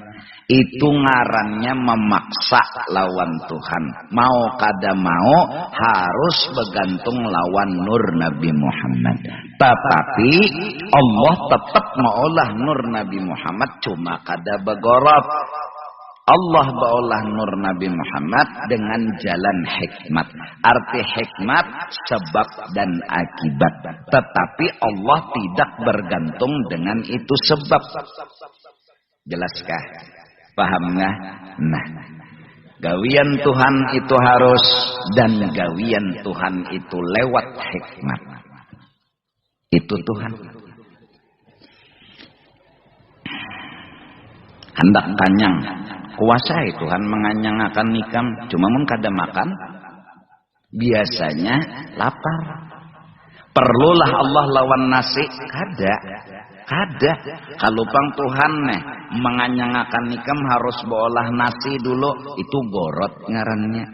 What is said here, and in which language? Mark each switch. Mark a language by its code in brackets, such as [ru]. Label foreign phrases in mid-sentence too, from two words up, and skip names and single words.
[bjn] Itu ngarannya memaksa lawan Tuhan. Mau kada mau harus bergantung lawan nur Nabi Muhammad. Tetapi Allah tetap maulah nur Nabi Muhammad, cuma kada begorot. Allah baolah nur Nabi Muhammad dengan jalan hikmat. [id] Arti hikmat sebab dan akibat. Tetapi Allah tidak bergantung dengan itu sebab. Jelaskah? Paham nggak? [bjn] Nah, gawian Tuhan itu harus, dan gawian Tuhan itu lewat hikmat. Itu Tuhan. Hendak kanyang, kuasai Tuhan menganyang akan nikam. Cuma mun kada makan, biasanya lapar. Perlulah Allah lawan nasi, kada. Kalau pang Tuhan menganyangakan nikam harus baolah nasi dulu, itu gorot ngarannya.